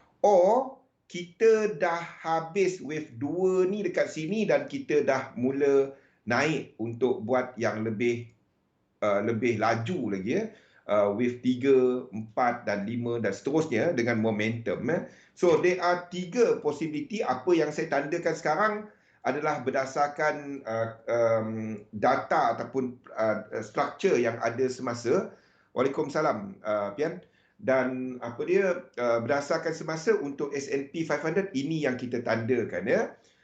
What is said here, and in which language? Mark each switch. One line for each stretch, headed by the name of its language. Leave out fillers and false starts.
Malay: Or kita dah habis wave 2 ni dekat sini dan kita dah mula naik untuk buat yang lebih laju lagi, wave 3, 4 dan 5 dan seterusnya dengan momentum.
English: So there are 3 possibility.
Malay: Apa yang saya tandakan sekarang adalah berdasarkan data ataupun structure yang ada semasa. Waalaikumsalam, Pian. Dan berdasarkan semasa untuk S&P 500, ini yang kita tandakan, ya.